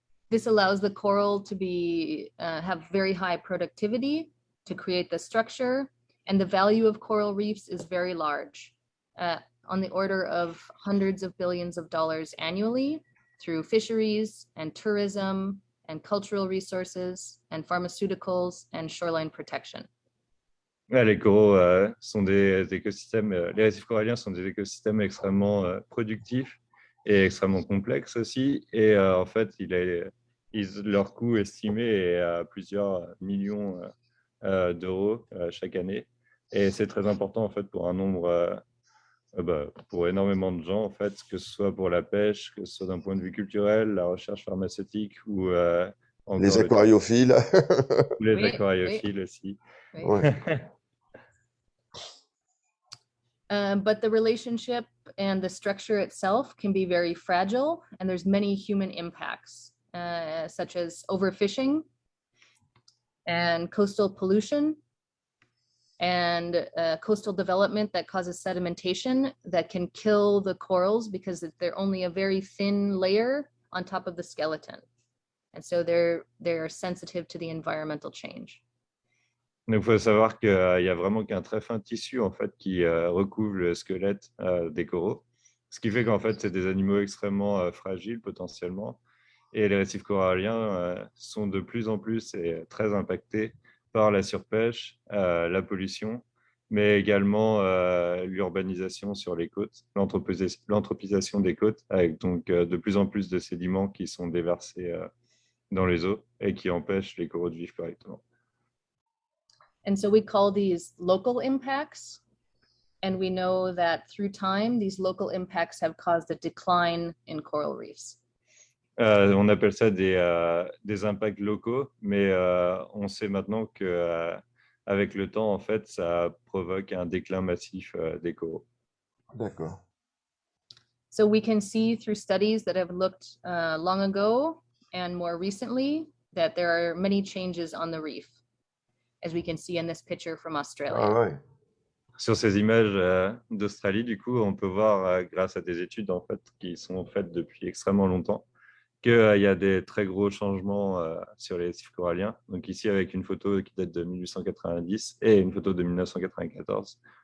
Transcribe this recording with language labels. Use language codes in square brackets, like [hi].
[en] this allows the coral to be have very high productivity to create the structure, and the value of coral reefs is very large, on the order of hundreds of billions of dollars annually through fisheries and tourism and cultural resources and pharmaceuticals and shoreline protection. [fr] Ouais, les coraux sont des écosystèmes, les récifs coralliens sont des écosystèmes extrêmement productifs et extrêmement complexes aussi. Et en fait, leur coût estimé est à plusieurs millions d'euros chaque année. Et c'est très important en fait pour un nombre, pour énormément de gens en fait, que ce soit pour la pêche, que ce soit d'un point de vue culturel, la recherche pharmaceutique ou encore Les aquariophiles. les Oui, aquariophiles aussi. Ouais. [en] But the relationship and the structure itself can be very fragile, and there's many human impacts, such as overfishing and coastal pollution and coastal development that causes sedimentation that can kill the corals because they're only a very thin layer on top of the skeleton. And so they're sensitive to the environmental change. [fr] Donc, il faut savoir qu'il y a vraiment qu'un très fin tissu en fait, qui recouvre le squelette des coraux. Ce qui fait qu'en fait, c'est des animaux extrêmement fragiles potentiellement. Et les récifs coralliens sont de plus en plus et très impactés par la surpêche, la pollution, mais également l'urbanisation sur les côtes, l'anthropisation des côtes, avec donc de plus en plus de sédiments qui sont déversés dans les eaux et qui empêchent les coraux de vivre correctement. [en] And so we call these local impacts. And we know that through time, these local impacts have caused a decline in coral reefs. [fr] On appelle ça des impacts locaux, mais on sait maintenant que avec le temps, en fait, ça provoque un déclin massif des coraux. D'accord. [en] So we can see through studies that have looked long ago and more recently that there are many changes on the reef, as we can see in this picture from Australia. [fr] Ah ouais. Sur ces images d'Australie, du coup, on peut voir, grâce à des études en fait, qui sont faites depuis extrêmement longtemps, qu'il y a des très gros changements sur les récifs coralliens. Donc ici, avec une photo qui date de 1890 et une photo de 1994.